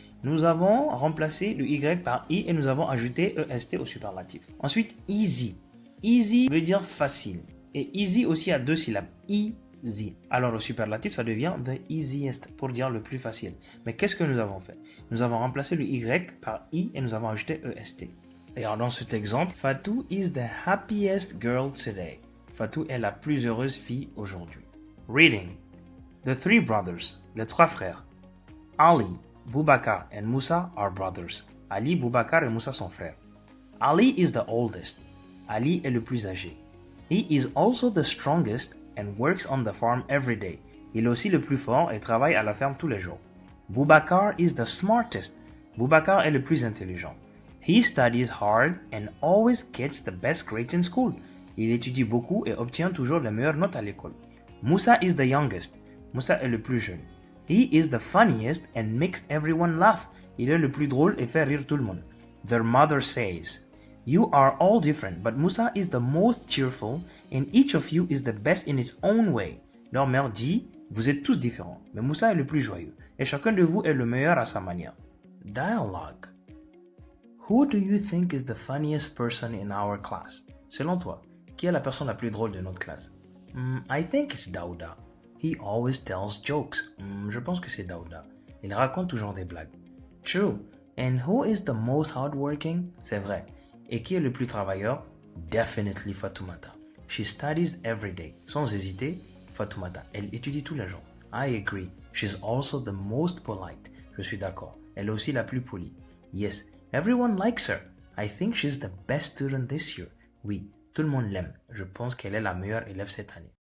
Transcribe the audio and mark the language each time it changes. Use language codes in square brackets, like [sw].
[fr] Nous avons remplacé le Y par I et nous avons ajouté EST au superlatif. Ensuite, easy. Easy veut dire facile. Et easy aussi a deux syllabes. Easy. Alors au superlatif, ça devient the easiest pour dire le plus facile. Mais qu'est-ce que nous avons fait? Nous avons remplacé le Y par I et nous avons ajouté EST. Regardons cet exemple. [en] Fatou is the happiest girl today. [fr] Fatou est la plus heureuse fille aujourd'hui. Reading. [en] The three brothers. [fr] Les trois frères. [en] Ali, Boubacar and Moussa are brothers. [fr] Ali, Boubacar et Moussa sont frères. [en] Ali is the oldest. [fr] Ali est le plus âgé. [en] He is also the strongest and works on the farm every day. [fr] Il est aussi le plus fort et travaille à la ferme tous les jours. [en] Boubacar is the smartest. [fr] Boubacar est le plus intelligent. [en] He studies hard and always gets the best grades in school. [fr] Il étudie beaucoup et obtient toujours les meilleures notes à l'école. [en] Moussa is the youngest. [fr] Moussa est le plus jeune. [en] He is the funniest and makes everyone laugh. [fr] Il est le plus drôle et fait rire tout le monde. [en] Their mother says, "You are all different, but Moussa is the most cheerful and each of you is the best in its own way." [fr] Leur mère dit, vous êtes tous différents, mais Moussa est le plus joyeux et chacun de vous est le meilleur à sa manière. Dialogue. [en] Who do you think is the funniest person in our class? [fr] Selon toi, qui est la personne la plus drôle de notre classe? [en] I think it's Daouda. He always tells jokes. [fr] Je pense que c'est Daouda. Il raconte toujours des blagues. [en] True. And who is the most hardworking? [fr] C'est vrai. Et qui est le plus travailleur? [en] Definitely Fatoumata. She studies every day. [fr] Sans hésiter, Fatoumata. Elle étudie tous les jours. [en] I agree. She's also the most polite. [fr] Je suis d'accord. Elle est aussi la plus polie. [en] Yes, everyone likes her. I think she's the best student this year. [fr] Oui, tout le monde l'aime. Je pense qu'elle est la meilleure élève cette année.